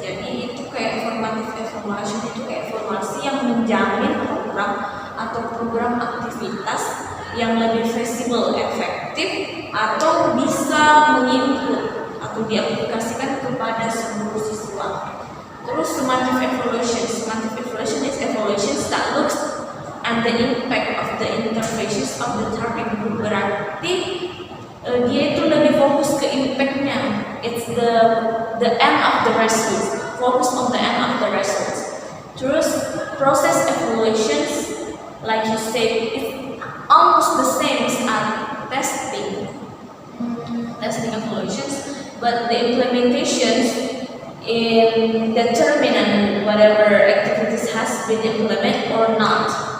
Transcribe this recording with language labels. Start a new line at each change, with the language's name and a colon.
Indonesian: Jadi itu kayak formative evaluation, itu evaluasi yang menjamin program atau program aktivitas yang lebih visible, efektif, atau bisa menginput atau diaplikasikan kepada seluruh siswa.
English: Terus summative evaluation is evaluations that looks at the impact of the interfaces of the target group.
Indonesian: Berarti dia itu lebih fokus ke impactnya.
English: It's the end of the results. Focus on the end of the results.
Indonesian: Terus
English: process evaluations, like you said, it's almost the same as testing evaluations, but the implementations in determining whatever activities has been implemented or not.